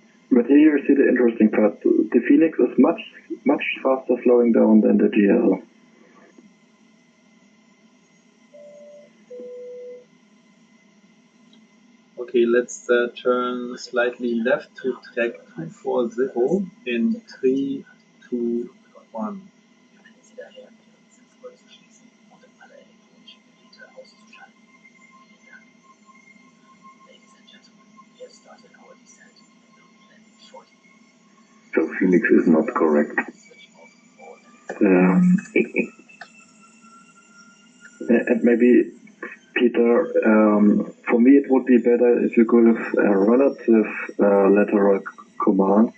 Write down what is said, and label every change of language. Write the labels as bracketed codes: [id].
[en] But here you see the interesting part. The Phoenix is much faster slowing down than the GL. Okay, let's turn slightly left to track 240 in 3, 2, 1. [de] Sie daher, Ihren Sitzpult zu schließen und alle elektronischen Geräte auszuschalten. Vielen Dank. [en] Ladies and gentlemen, we have started our descent and will be landing shortly. So Phoenix is not correct. And maybe, Peter, for me it would be better if you could have a relative lateral command.